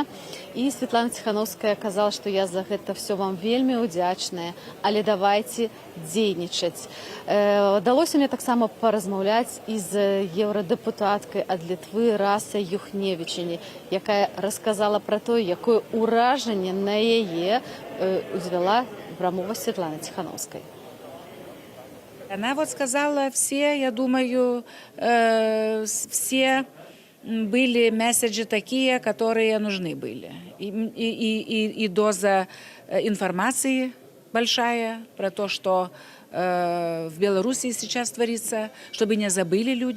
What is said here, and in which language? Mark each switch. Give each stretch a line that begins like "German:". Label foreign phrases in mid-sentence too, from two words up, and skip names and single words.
Belarusian: І Святлана Ціханаўская казала, што я за гэта все вам вельмі ўдзячная, але давайце дзейнічаць. Далося мне таксама паразмаўляць і з еўрадэпутаткай ад Літвы Расай Юхневічыні, якая расказала пра тое, якое ўражанне на яе узвяла прамова Святланы Ціханаўскай.
Russian: Она вот сказала все, я думаю, все были месседжи такие, которые нужны были. И доза информации большая про то, что в Беларуси сейчас творится, чтобы не забыли люди.